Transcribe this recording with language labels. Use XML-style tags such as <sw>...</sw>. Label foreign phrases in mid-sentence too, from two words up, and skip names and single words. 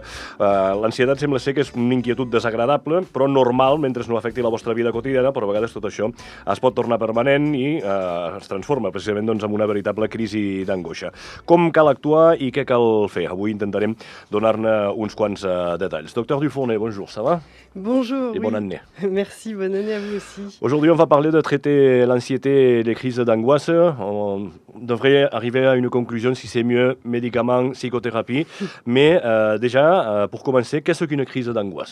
<ca>L'ansietat sembla ser que és una inquietud desagradable, però normal mentre no afecti la vostra vida quotidiana, però a vegades tot això es pot tornar permanent i es transforma precisament doncs, en una veritable crisi d'angoixa. Com cal actuar i què cal fer? Avui intentarem donar-ne uns quants detalls.</ca> <fr>Docteur Dufourné, bonjour, ça va? Bonjour, et bonne année. Merci, bonne année à vous aussi. Aujourd'hui, on va parler de traiter l'anxiété et les crises d'angoisse. On devrait arriver à une conclusion si c'est mieux médicaments, psychothérapie. Mais déjà, pour commencer, qu'est-ce qu'une crise d'angoisse?</fr>